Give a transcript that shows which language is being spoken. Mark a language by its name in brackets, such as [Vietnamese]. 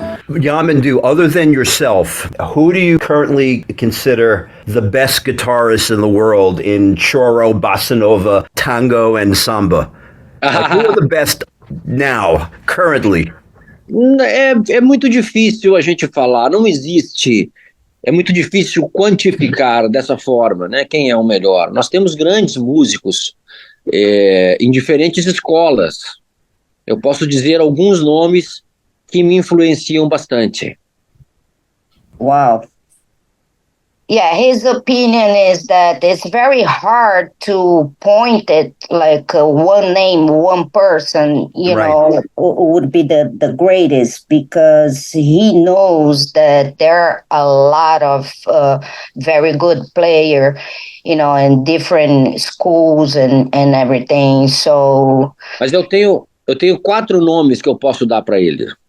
[English] Yamandu, other than yourself, who do you currently consider the best guitarists in the world in choro, bossa nova, tango, and samba? Who are the best now, currently? [Portuguese] É muito difícil a gente falar, não existe. É muito difícil quantificar dessa forma, né? Quem é o melhor. Nós temos grandes músicos em diferentes escolas. Eu posso dizer alguns nomes que me influenciam bastante. [English] Wow. Yeah, his opinion is that it's very hard to point it like one name, one person, you know, would be the greatest, because he knows that there are a lot of very good players, you know, in different schools and everything. So. [Portuguese] Mas eu tenho 4 nomes que eu posso dar para ele.